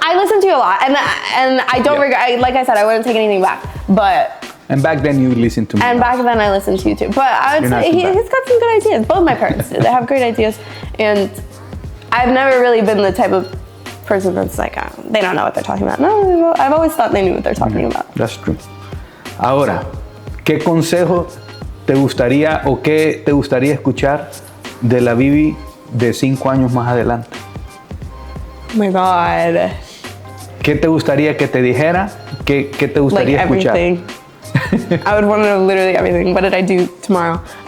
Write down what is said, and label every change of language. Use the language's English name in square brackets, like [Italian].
[English] I listen to you a lot, and I don't regret. Like I said, I wouldn't take anything back. But and back then you listened to me. And back then I listened to you too. But I would say he's got some good ideas. Both my parents do. They have great ideas, and I've never really been the type of person that's like, they don't know what they're talking about. No, I've always thought they knew what they're talking about. That's true. [Spanish] Ahora, ¿qué consejo te gustaría o qué te gustaría escuchar de la Vivi de 5 años más adelante? [English] Oh my God. [Spanish] ¿Qué te gustaría que te dijera? ¿Qué te gustaría [English] like [Spanish] escuchar? [English] Everything. I would want to know literally everything. What did I do tomorrow?